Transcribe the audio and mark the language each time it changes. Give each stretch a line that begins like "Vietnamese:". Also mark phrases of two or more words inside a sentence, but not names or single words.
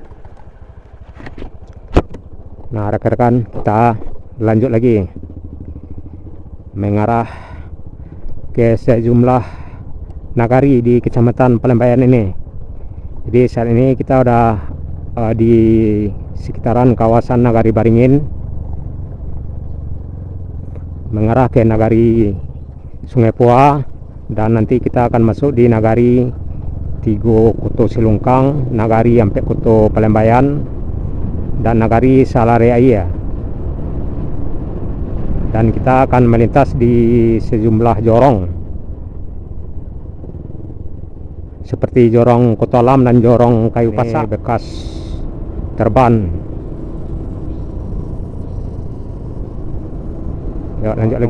Indonesian: Nah rekan-rekan, kita lanjut lagi mengarah ke sejumlah nagari di Kecamatan Palembayan ini. Jadi saat ini kita udah di sekitaran kawasan Nagari Baringin, mengarah ke Nagari Sungai Pua, dan nanti kita akan masuk di Nagari Tigo Kuto Silungkang, Nagari Ampek Kuto Palembayan, dan Nagari Salareaya. Dan kita akan melintas di sejumlah jorong seperti jorong Kotolam dan jorong Kayu Pasak bekas terban. Ya, lanjut lagi.